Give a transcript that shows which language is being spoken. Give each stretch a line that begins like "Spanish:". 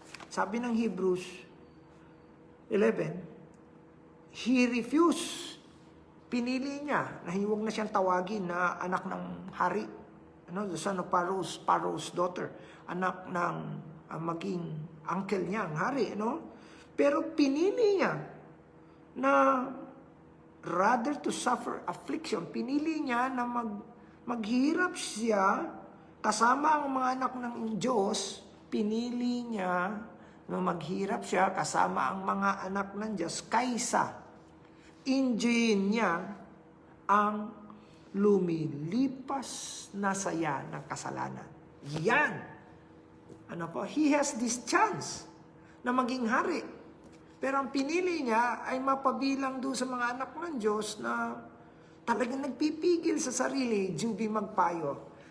Filipino: Sabi ng Hebrews 11,
English: he refused.
Filipino: Pinili niya na huwag na siyang tawagin na anak ng hari.
English: The son of Pharaoh's daughter.
Filipino: Anak ng maging uncle niya, ang hari. Pero pinili niya na
English: rather to suffer affliction.
Filipino: Pinili niya na maghirap siya kasama ang mga anak ng Diyos. Pinili niya na maghirap siya kasama ang mga anak ng Diyos kaysa enjoyin niya ang lumilipas na saya ng kasalanan. Yan.
English: He has this chance
Filipino: na maging hari. Pero ang pinili niya ay mapabilang doon sa mga anak ng Diyos na talagang nagpipigil sa sarili, Juby magpayo.